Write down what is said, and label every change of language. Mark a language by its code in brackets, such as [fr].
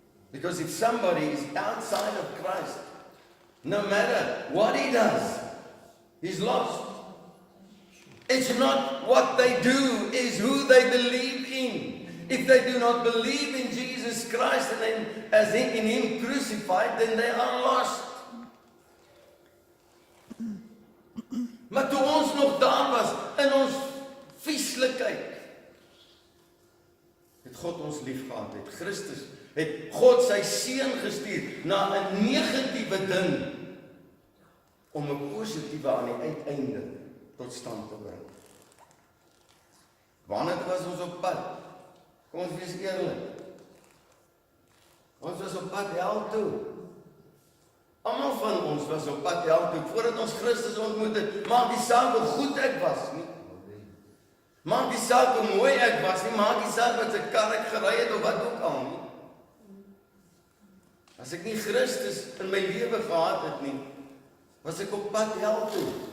[en] Because if somebody is outside of Christ, no matter what he does, he's lost. It's not what they do, it's who they believe in. If they do not believe in Jesus Christ and then as in him crucified, then they are lost. [af] Maar toe ons nog daar was, in ons vieslikheid, het God ons lief gehad, het Christus, het God sy seun gestuur na 'n negatiewe ding, om 'n positiewe aan die uiteinde tot stand te bring. Wanneer was ons op pad? Kom ons wees eerlik. Ons was op pad hel toe. Almal van ons was op pad hel toe, voordat ons Christus ontmoet het. Maak die saak hoe goed ek was nie. Maak die saak hoe mooi ek was nie. Maak die saak wat se kar ek gery het of wat ook al nie. As ek nie Christus in my lewe gehad het nie, was ek op pad hel toe.